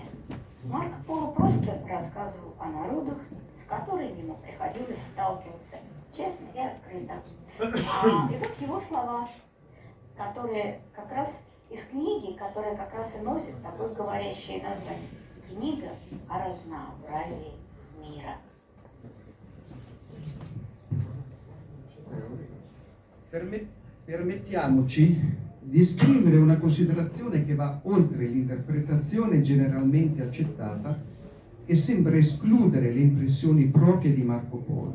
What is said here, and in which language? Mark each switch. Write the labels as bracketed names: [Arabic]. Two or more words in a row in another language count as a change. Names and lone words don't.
[Russian] Марко Поло просто рассказывал о народах, с которыми ему приходилось сталкиваться честно и открыто. И вот его слова, которые как раз из книги, которая как раз и носит такое говорящее название. Книга о разнообразии мира. [Italian] Permettiamoci di esprimere una considerazione che va oltre l'interpretazione generalmente accettata e sembra escludere le impressioni proprie di Marco Polo.